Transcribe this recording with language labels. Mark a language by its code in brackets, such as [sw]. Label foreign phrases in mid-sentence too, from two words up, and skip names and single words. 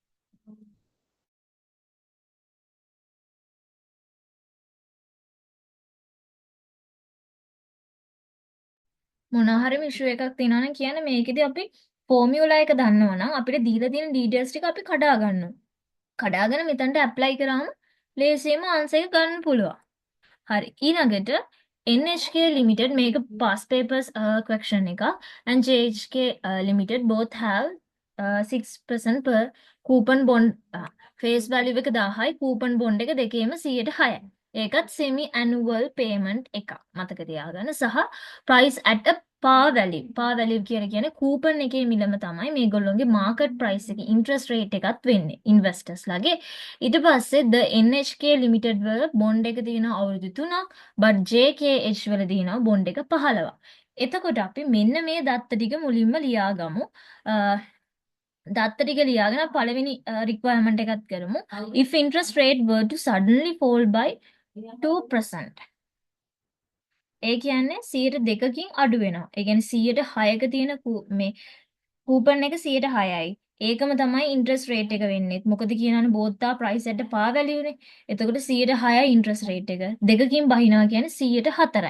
[si] මොනවා හරි ඉෂුව එකක් තියෙනවා නම් කියන්නේ මේකෙදි අපි ෆෝමියුලා එක දන්නවා නම් අපිට දීලා තියෙන ඩීටේල්ස් ටික අපි කඩා ගන්නවා. කඩාගෙන මෙතනට ඇප්ලයි කරාම ලේසියෙන්ම ආන්සර් එක ගන්න පුළුවන්. හරි. ඊළඟට NHK Limited මේක [en] past papers question [si] එක [en] and JHK Limited both have 6% per coupon bond face value [si] එක 1000යි [en] coupon bond [si] එක දෙකේම 100%යි. ඒකත් [en] semi annual payment [si] එකක් මතක තියාගන්න සහ [en] price at a par value. par value [si] කියන්නේ කූපන් එකේ මිලම තමයි මේගොල්ලෝගේ [en] market price [si] එකේ [en] interest rate [si] එකත් වෙන්නේ investors ලගේ. ඊට පස්සේ the NHK limited වල බොන්ඩ් එක තියෙනවා අවුරුදු 3ක් but JKH වල තියෙනවා බොන්ඩ් එක 15ක්. එතකොට අපි මෙන්න මේ දත්ත ටික මුලින්ම ලියාගමු. දත්ත ටික ලියාගෙන පළවෙනි requirement එකත් කරමු. [en] If interest rate were to suddenly fall by 2%. [si] ඒ කියන්නේ 2%කින් අඩු වෙනවා. ඒ කියන්නේ 106ක තියෙන මේ කූපන් එක 106යි. ඒකම තමයි [en] interest rate [si] එක වෙන්නේ. මොකද කියනවනේ බෝත්තා [en] price at par value [si] නේ. එතකොට 106යි [en] interest rate [si] එක. දෙකකින් බහිනවා කියන්නේ 104යි.